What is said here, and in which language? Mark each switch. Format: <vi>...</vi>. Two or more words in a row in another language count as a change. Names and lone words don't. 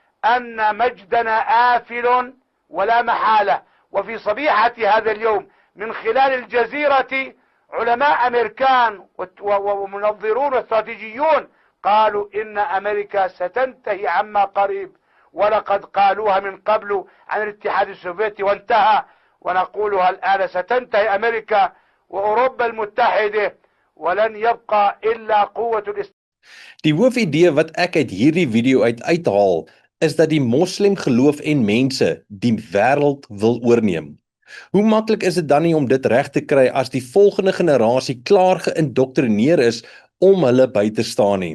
<ar>أن مجدنا آفل ولا محالة وفي صبيحة هذا اليوم من خلال الجزيرة علماء أمريكان ومنظرون واستراتيجيون قالوا إن أمريكا ستنتهي عما قريب ولقد قالوها من قبل عن الاتحاد السوفيتي وانتهى ونقولها الآن ستنتهي أمريكا وأوروبا المتحدة ولن يبقى إلا قوة الإسلام.</ar> <af>Die hoofidee wat ek uit hierdie video uithaal is dat die moslim geloof en mense die wêreld wil oorneem. Hoe maklik is dit dan nie om dit reg te kry as die volgende generasie klaar geïndoktrineer is om hulle by te staan nie?</af>